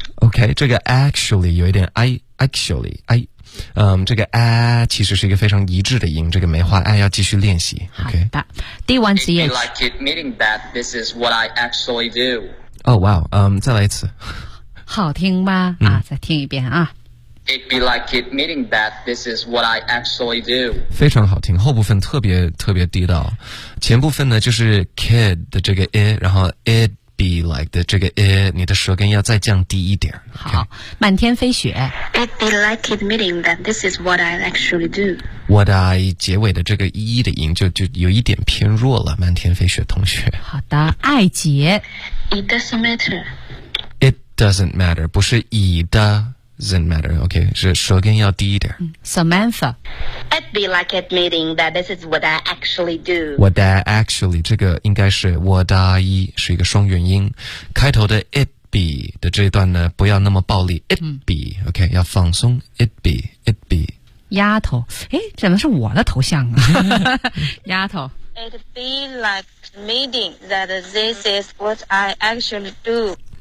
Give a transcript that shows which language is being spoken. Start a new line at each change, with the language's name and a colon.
Chinese: OK， 这个 actually 有一点 actually， 这个 a 其实是一个非常一致的音，这个梅花 a 要继续练习。OK，好的，第一弯词也。
English: It'd be like admitting that this is what I actually do。 Oh wow，
Chinese: 再来一次。好听吗？再听一遍啊。
English: It'd be like admitting that this is what I actually do。
Chinese: 非常好听，后部分特别特别地道，前部分呢就是 kid 的这个 a， 然后 it。
English: Be like
Chinese: 的这个 it， 你的舌根要再降低一点。好，满天飞雪。
English: It'd be like admitting that this is what I actually do。 What I
Chinese: 结尾的这个一的音就有一点偏弱了，满天飞雪同学。好的，爱杰。
English: It doesn't matter。 It doesn't matter，
Chinese: 不是 it doesn't matter， OK， 是舌根要低一点。 Samantha。
English: It'd be like admitting that this is what I actually do. What I actually
Chinese: 这个应该是 what I 是一个双元音，开头的 it be 的这一段呢不要那么暴力 it be OK 要放松
English: it be it be
Chinese: 丫头，哎，怎么是我的头像啊？丫头。
English: It'd be like admitting that this is what I actually do.